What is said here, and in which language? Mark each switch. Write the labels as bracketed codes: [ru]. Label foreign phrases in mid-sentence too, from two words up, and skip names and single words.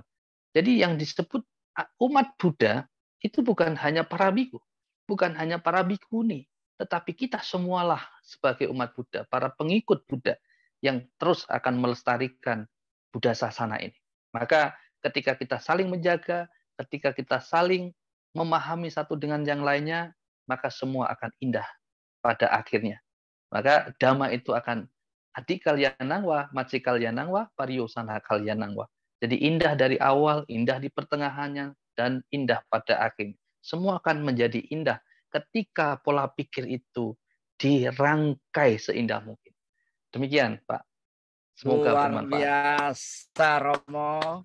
[id] Jadi yang disebut umat Buddha itu bukan hanya para biku, bukan hanya para bikuni, tetapi kita semualah sebagai umat Buddha, para pengikut Buddha yang terus akan melestarikan Buddha Sasana ini. Maka ketika kita saling menjaga, ketika kita saling memahami satu dengan yang lainnya, maka semua akan indah pada akhirnya. Maka Dhamma itu akan [pi] adi kalyanangwa, maci kalyanangwa, pariyosana kalyanangwa. [id] Jadi indah dari awal, indah di pertengahannya, dan indah pada akhirnya. Semua akan menjadi indah ketika pola pikir itu dirangkai seindah mungkin. Demikian, Pak. Semoga luar bermanfaat. Biasa, Romo.